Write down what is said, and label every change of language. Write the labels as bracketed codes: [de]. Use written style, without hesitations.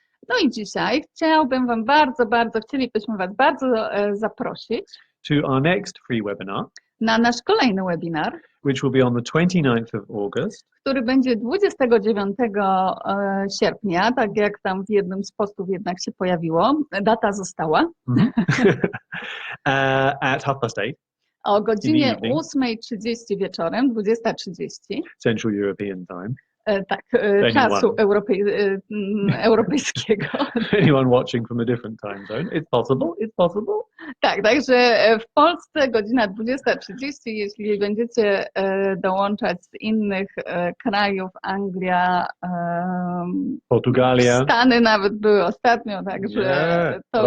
[pl] No i dzisiaj chcielibyśmy Was bardzo zaprosić [en] to our next free webinar, [pl] na nasz kolejny webinar, [en] which will be on the 29th of August. [pl] który będzie 29 sierpnia, tak jak tam w jednym z postów jednak się pojawiło. Data została. [en] At 8:30. [pl] O godzinie 8:30 wieczorem, 20:30. [en] Central European Time. [pl] Tak, czasu europejskiego. [en] Anyone watching from a different time zone, it's possible, it's possible. [pl] Tak, także w Polsce godzina 20:30, jeśli będziecie dołączać z innych krajów, Anglia, Portugalia. Stany nawet były ostatnio, także to